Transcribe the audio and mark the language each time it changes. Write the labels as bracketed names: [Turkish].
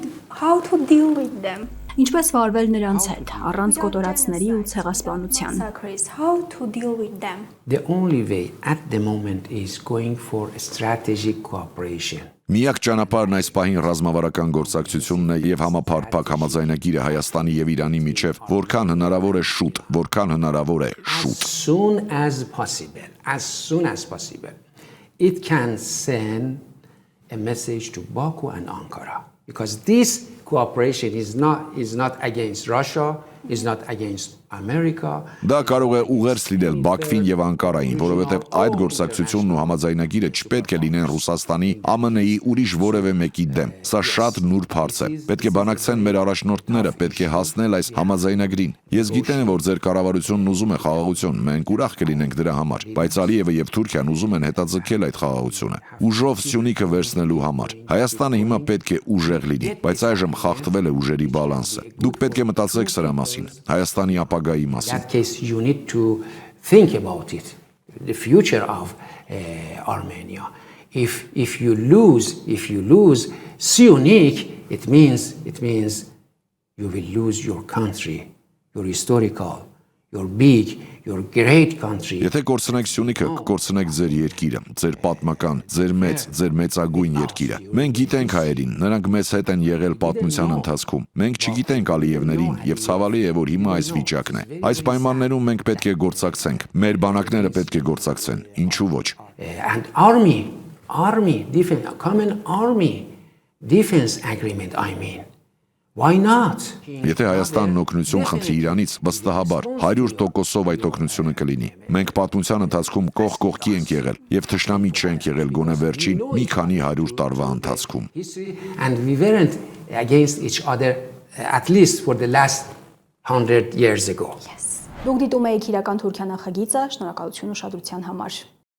[English] How to deal with them? [Armenian] Ինչպես վարվել նրանց հետ, առանց կոտորածների ու ցեղասպանության։ [English] How to deal with them? The only way at the moment is going for a strategic cooperation. [Armenian] Միակ ճանապարհն այս պահին ռազմավարական գործակցությունն է եւ համապարփակ համաձայնագիրը Հայաստանի եւ Իրանի միջև, որքան հնարավոր է շուտ, որքան հնարավոր է շուտ։ [English] As soon as possible, it can send a message to Baku and Ankara because this cooperation is not against Russia, is not against America. [Armenian] Դա կարող է ուղերձ լինել Բաքվին եւ Անկարային, որովհետեւ այդ գործակցությունն ու համաձայնագիրը չպետք է լինեն Ռուսաստանի, ԱՄՆ-ի ուրիշ որևէ մեկի դեմ։ Սա շատ նուրբ հարց է։ Պետք է բանակցեն մեր առաջնորդները, պետք է հասնել այս համաձայնագրին։ Ես գիտեմ, որ ձեր կառավարությունն ուզում է խաղաղություն, մենք ուրախ կլինենք դրա համար, բայց Ալիևը եւ Թուրքիան ուզում են հետաձգել այդ խաղաղությունը։ Ուժով Սյունիքը վերցնելու համար։ Հայաստանը հիմա պետք է ուժեղ լինի, բայց այժմ խախտվել է ուժերի բալանսը։ Դուք պետք է մտածեք սրա մասին։ Հայաստանի ապագայի մասին։ [English] In that case, you need to think about it, the future of Armenia. If you lose Syunik, it means you will lose your country, your historical, your big, your great country. [Armenian] Եթե կորցնեք Սյունիքը, կկորցնեք ձեր երկիրը, ձեր պատմական, ձեր մեծագույն երկիրը։ Մենք գիտենք հայերին, նրանք մեզ հետ են եղել պատմության ընթացքում։ Մենք չգիտենք Ալիևներին եւ ցավալի է, որ հիմա այս վիճակն է։ Այս պայմաններում մենք պետք է գործակցենք։ Մեր բանակները պետք է գործակցեն, ինչու ոչ։ [English] And army defense, common army defense agreement, I mean. Why not? [Armenian] Եթե Հայաստանն օգնություն խնդրի Իրանից, վստահաբար 100%-ով այդ օգնությունը կլինի։ Մենք պատմության ընթացքում կողք կողքի ենք եղել եւ թշնամի չենք եղել գոնե վերջին մի քանի 100 տարվա ընթացքում։ [English] And we weren't against each other at least for the last 100 years ago. [Armenian] Դուք դիտում եք իրական Թուրքիա նախագիծը, շնորհակալություն ուշադրության համար։